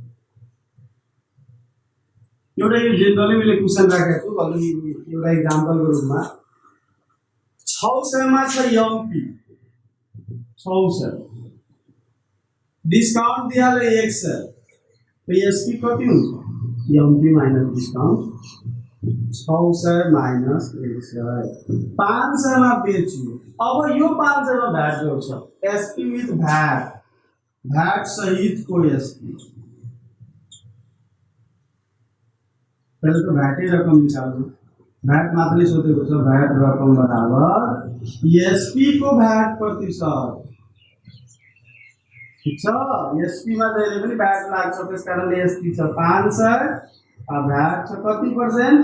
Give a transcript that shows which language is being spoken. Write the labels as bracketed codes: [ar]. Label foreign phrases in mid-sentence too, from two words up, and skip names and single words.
[ne] एउटा यो जेनरली मैले क्वेसन राखेको छु, भन्नु एउटा इक्जाम्पलको रूपमा 600 मा छ एमपी 600 डिस्काउन्ट दिहाले 100 तो एसपी कति हुन्छ? एमपी माइनस डिस्काउन्ट 600 माइनस 100 500 मा बेच्यो। अब यो 500 मा भ्याट जोड्छ, [en] SP with VAT, [ne] भ्याट सहित को एसपी। [hi] पहले तो [ne] भ्याटै रकम निकाल्नु, भ्याट मात्रै सोधेको छ, भ्याट रकम बराबर एसपी को भ्याट प्रतिशत। ठीक छ, एसपी मा जहिले पनि भ्याट लाग्छ, त्यसकारणले एसपी छ 500 भ्याट छ कति पर्सेन्ट?